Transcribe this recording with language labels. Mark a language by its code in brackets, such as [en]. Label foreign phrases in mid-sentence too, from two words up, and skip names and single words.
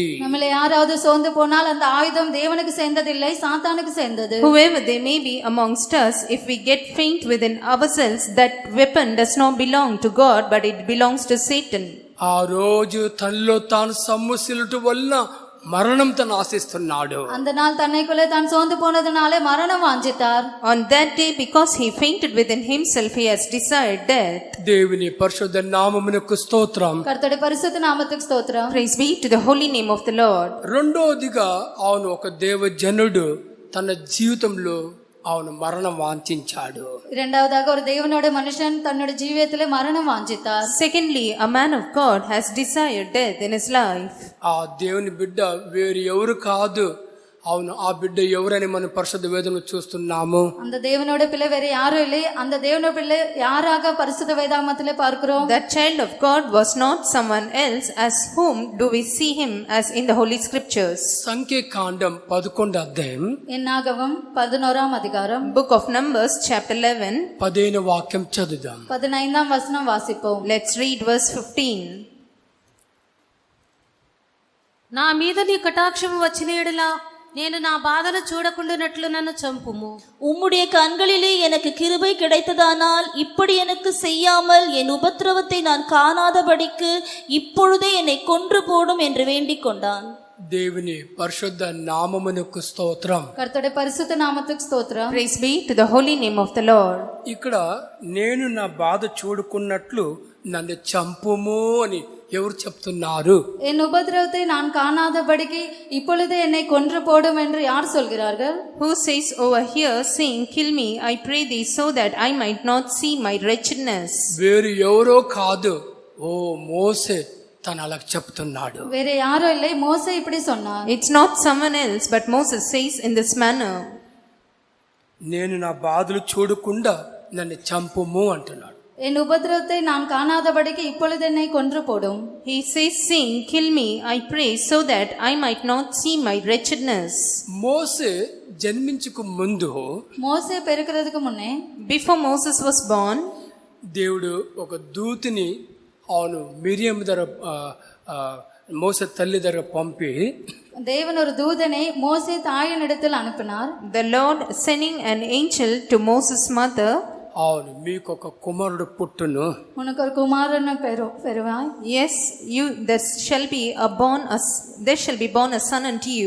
[ta] நம்மள யாராவது சோர்ந்து போனால் அந்த ஆயுதம் தேவனுக்கு சேர்ந்ததில்லை, சாத்தானுக்கு சேர்ந்தது. [en] Whoever they may be amongst us, if we get faint within ourselves, that weapon does not belong to God, but it belongs to Satan. [te] ఆ రోజు తనలో తాను సొమ్ముసిలుట వల్ల మరణం తను ఆశిస్తున్నాడు. [ta] அந்த நாள் தன்னைக்குள்ளே தான் சோர்ந்து போனதுனாலே மரணம் வாஞ்சித்தார். [en] On that day, because he fainted within himself, he has desired death. [te] దేవుని పరిశుద్ధ నామమునకు స్తోత్రం. [ta] கர்த்தருடைய பரிசுத்த நாமத்துக்கு ஸ்தோத்திரம். [en] Praise be to the holy name of the Lord. [te] రెండోదిగా అవును ఒక దేవజనుడు తన జీవితంలో అవును మరణం వాంఛించాడు. [ta] இரண்டாவதாக ஒரு தேவனோட மனுஷன் தன்னோட ஜீவியத்திலே மரணம் வாஞ்சித்தார். [en] Secondly, a man of God has desired death in his life. [te] ఆ దేవుని బిడ్డ వేరు ఎవరు కాదు. అవును ఆ బిడ్డ ఎవరని మనం పరిశుద్ధ వేదంలో చూస్తున్నాము. [ta] அந்த தேவனோட பிள்ளை வேற யாரும் இல்லை. அந்த தேவனோட பிள்ளை யாராக பரிசுத்த வேதாகமத்திலே பார்க்கிறோம்? [en] That child of God was not someone else, as whom do we see him as in the holy scriptures. [te] సంఖ్యాకాండం 11వ అధ్యాయం [ta] என்னாகமம் 11ஆம் அதிகாரம் [en] Book of Numbers chapter 11. [te] 15వ వాక్యం చదువుదాం. [ta] 15ஆம் வசனம் வாசிப்போம். [en] Let's read verse 15. [te] నా మీద నీ కటాక్షము వచ్చిన ఎడల నేను నా బాధను చూడకుండానట్లు నన్ను చంపుము. [ta] உம்முடைய கண்களிலே எனக்கு கிருபை கிடைத்ததானால் இப்படி எனக்கு செய்யாமல் என் உபத்திரவத்தை நான் காணாதபடிக்கு இப்பொழுதே என்னை கொன்று போடும் என்று வேண்டிக் கொண்டான். [te] దేవుని పరిశుద్ధ నామమునకు స్తోత్రం. [ta] கர்த்தருடைய பரிசுத்த நாமத்துக்கு ஸ்தோத்திரம். [en] Praise be to the holy name of the Lord. [te] ఇక్కడ నేను నా బాధ చూడుకున్నట్లు నన్ను చంపుము అని ఎవరు చెప్తున్నారు? [ta] என் உபத்திரவத்தை நான் காணாதபடிக்கு இப்பொழுது என்னை கொன்று போடும் என்று யார் சொல்கிறார்கள்? [en] Who says over here, saying, kill me, I pray thee, so that I might not see my wretchedness. [te] వేరు ఎవరో కాదు, ఓ మోసే తను అలా చెప్తున్నాడు. [ta] வேற யாரும் இல்லை, மோசே இப்படி சொன்னார். [en] It's not someone else, but Moses says in this manner. [te] నేను నా బాధలు చూడకుండా నన్ను చంపుము అంటున్నాడు. [ta] என் உபத்திரவத்தை நான் காணாதபடிக்கு இப்பொழுது என்னை கொன்று போடும். [en] He says, saying, kill me, I pray, so that I might not see my wretchedness. [te] మోసే జన్మించకు ముందు [ta] மோசே பெருக்கிறதுக்கு முன்னே, [en] Before Moses was born, [te] దేవుడు ఒక దూతిని అవును మిరియం దగ్గర మోసే తల్లి దగ్గర పంపి [ta] தேவன் ஒரு தூதனை மோசே தாயினிடத்தில் அனுப்பினார். [en] the Lord sending an angel to Moses' mother, [te] అవును మీకు ఒక కుమారుడు పుట్టును, [ta] உனக்கு ஒரு குமாரன் பெறுவாய். [en] yes, there shall be born a son unto you.